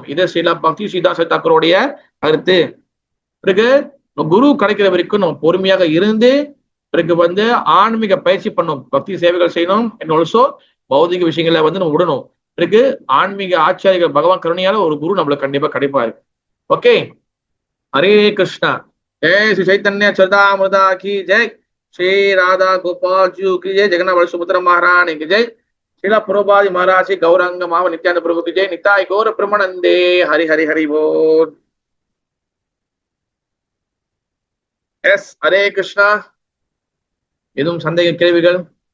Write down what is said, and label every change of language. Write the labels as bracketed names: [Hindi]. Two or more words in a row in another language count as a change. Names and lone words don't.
[Tamil] இதே ஸ்ரீலா பக்தி ஸ்ரீதாஸ் தாக்கூருடைய கருத்து. பிறகு குரு கிடைக்கிற வரைக்கும் நம்ம பொறுமையாக இருந்து பிறகு ஆன்மீக பயிற்சி பண்ணணும், பக்தி சேவைகள் செய்யணும், [English] and also [Tamil] பௌதிக விஷயங்களை நம்ம விடணும். பிறகு ஆன்மீக ஆச்சாரியர்கள் பகவான் கருணையால ஒரு குரு நம்மளுக்கு கண்டிப்பா கிடைப்பாரு. ஓகே, ஹரே கிருஷ்ணா. [Hindi] जय श्री चैतन्य चरितामृता की जय, श्री राधा गोपाल जी की जय, जगन्नाथ सुभद्रा महारानी की जय, श्रीला प्रभुपाद महाराज गौरांग माव नित्यानंद प्रभु की जय, निताय गौर प्रमानंदे. हरि हरि हरि बोल. [Tamil] எஸ், ஹரே கிருஷ்ணா. எதுவும் சந்தேக கேள்விகள்?